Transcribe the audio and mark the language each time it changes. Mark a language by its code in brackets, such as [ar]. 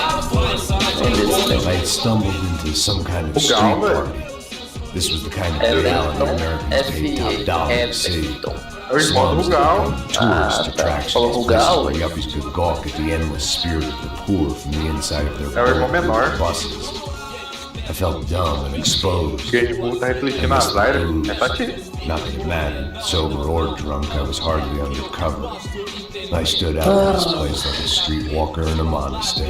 [en] I had stumbled into some kind of street party. This was the kind of reality Americans paid top dollar to see. Slums that tourist attractions, places where yuppies could gawk at the endless spirit of the poor from the inside of their buses. I felt dumb and exposed. [pt] Tá refletindo as áreas, é pra ti. [en] Not that it mattered, sober or drunk, I was hardly undercover. I stood out in this place like a streetwalker in a monastery.